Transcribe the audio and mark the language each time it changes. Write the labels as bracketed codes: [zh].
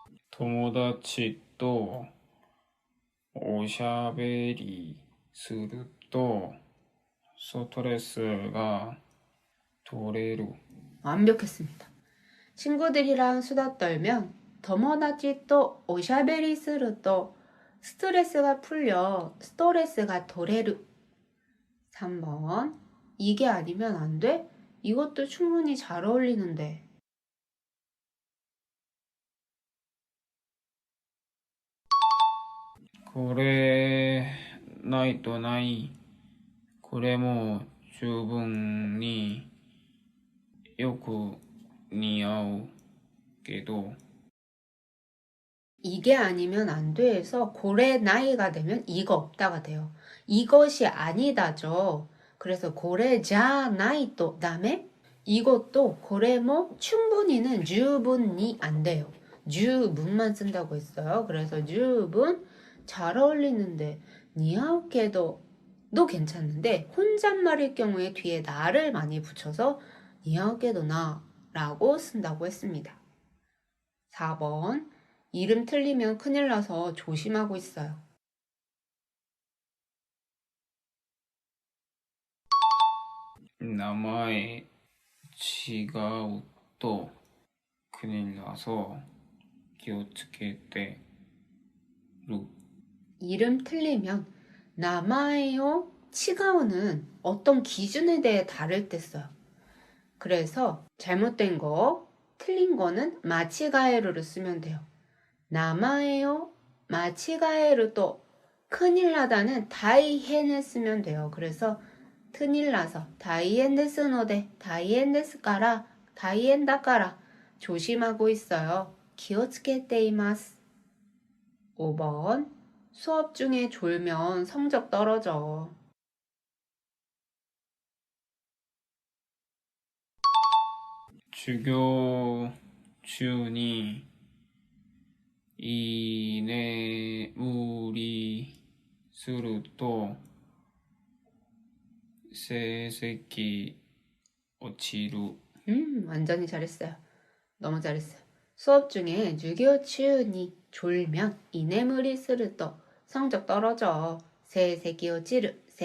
[ja] 友達とおしゃべりするとストレスが取れる。 [ko] 완벽했습니다. 친구들이랑 수다 떨면 더모다치 또 오샤베리 스르 또 스트레스가 풀려. 스트레스가 도레르. 3번. 이게 아니면 안 돼? 이것도 충분히 잘 어울리는데. [ja] これないとない。これも十分によく似合うけど [ko] 이게 아니면 안 돼서 고래 나이가 되면 이거 없다가 돼요. 이것이 아니다죠. 그래서 고래자 나이 또 다음에 이것도 고래모 충분히는 주분이 안 돼요. 주분만 쓴다고 했어요. 그래서 주분 잘 어울리는데 니아오케도 도 괜찮은데 혼잣말일 경우에 뒤에 나를 많이 붙여서 니아오케도 나라고 쓴다고 했습니다. 4번 이름 틀리면 큰일 나서 조심하고 있어요. [ja] 名前違うと国 [ko] 나서 [ja] 気をつけてる. [ko] 이름 틀리면 나마에요 치가오는 어떤 기준에 대해 다를 때 써요. 그래서 잘못된 거, 틀린 거는 마치가에루를 쓰면 돼요. 나마에요 마치가에루 또 큰일 나다는 다이헨을 쓰면 돼요. 그래서 큰일 나서 다이엔 데스노데 다이엔 데스까라 다이엔 다까라 조심하고 있어요. 기어츠케테이마스. 5번 수업 중에 졸면 성적 떨어져. [ja] 주교 중に居眠りすると成績落ちる. [ko] 완전히 잘했어요. 너무 잘했어요. 수업 중에 유교치우니 졸면 이네무리 스르또 성적 떨어져. 세세기오찌르요?